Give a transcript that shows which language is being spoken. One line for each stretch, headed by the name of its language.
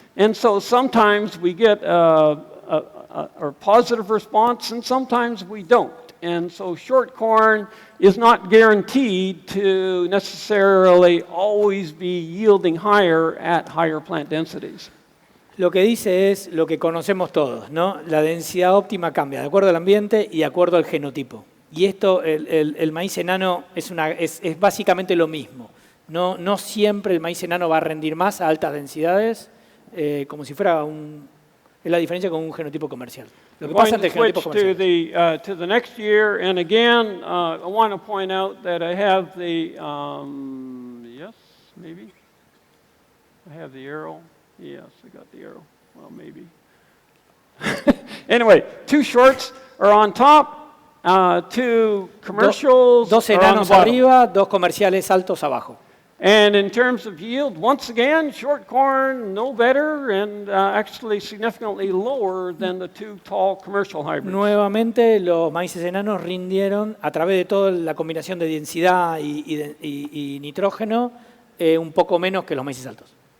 English: And so sometimes we get a positive response, and sometimes we don't. And so short corn is not guaranteed to necessarily always be yielding higher at higher plant densities.
Spanish: Lo que dice es lo que conocemos todos, ¿no? La densidad óptima cambia de acuerdo al ambiente y de acuerdo al genotipo. Y esto, el maíz enano es básicamente lo mismo. No siempre el maíz enano va a rendir más a altas densidades, como si fuera es la diferencia con un genotipo comercial. Lo que pasa entre genotipos comerciales.
English: To the next year, and again, I want to point out that I have the, yes, maybe? I have the arrow. Yes, I got the arrow. Well, maybe. Anyway, 2 shorts are on top, 2 commercials
Spanish: dos
English: are on the
Spanish: enanos
English: bottom.
Spanish: arriba, 2 comerciales altos abajo.
English: And in terms of yield, once again, short corn no better and actually significantly lower than the 2 tall commercial hybrids.
Spanish: Nuevamente, los maíces enanos rindieron a través de toda la combinación de densidad y nitrógeno un poco menos que los maíces altos.